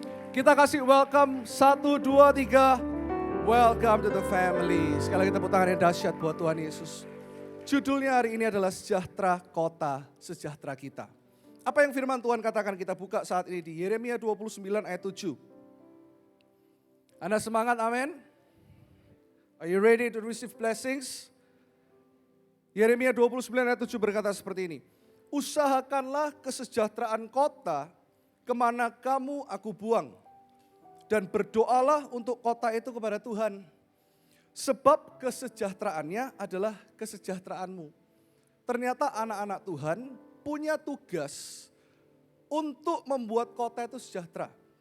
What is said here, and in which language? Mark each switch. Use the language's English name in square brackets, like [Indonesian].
[Indonesian] Kita kasih welcome 1, 2, 3. [English] Welcome to the family. [Indonesian] Sekali lagi tepuk tangan yang dahsyat buat Tuhan Yesus. Judulnya hari ini adalah Sejahtera Kota, Sejahtera Kita. Apa yang firman Tuhan katakan, kita buka saat ini di Yeremia 29 ayat 7. Anda semangat, amin? [English] Are you ready to receive blessings? [Indonesian] Yeremia 29 ayat 7 berkata seperti ini. Usahakanlah kesejahteraan kota kemana kamu aku buang. Dan berdoalah untuk kota itu kepada Tuhan. Sebab kesejahteraannya adalah kesejahteraanmu. Ternyata anak-anak Tuhan punya tugas untuk membuat kota itu sejahtera.